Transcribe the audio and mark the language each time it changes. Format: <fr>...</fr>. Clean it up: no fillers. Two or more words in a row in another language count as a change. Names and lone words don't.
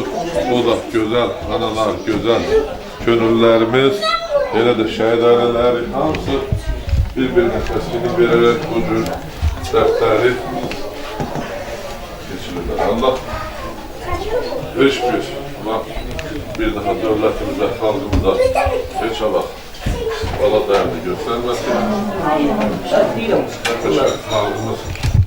<az>O da gözəl analar, gözəl könüllərimiz, elə də şəhid ailələri hamısı bir-birinə təskinlik verərək bu cür dərsləri geçirirlər.</az> <tr>Allah bir daha devletimize, halkımıza hiç Allah değerli göstermesin. Halkımız</tr>